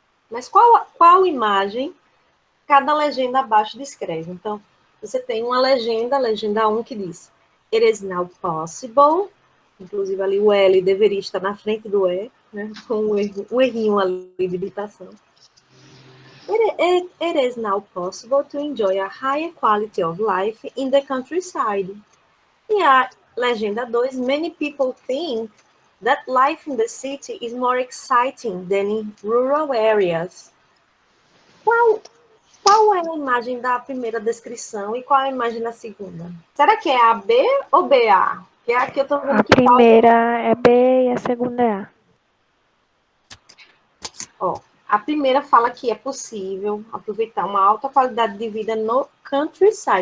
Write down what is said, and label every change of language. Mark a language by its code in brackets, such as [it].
[pt] Mas qual imagem cada legenda abaixo descreve? Então, você tem uma legenda, legenda 1, que diz: [en] It is now possible. [pt] Inclusive, ali o L deveria estar na frente do E, né? Com um errinho ali de digitação. [en] It is now possible to enjoy a higher quality of life in the countryside. [pt] E a legenda 2, [en] many people think that life in the city is more exciting than in rural areas. [pt] Qual é a imagem da primeira descrição e qual é a imagem da segunda? Será que é a B ou BA? Que é a que eu estou vendo A que primeira é B e a segunda é A. Ó, a primeira fala que é possível aproveitar uma alta qualidade de vida no countryside.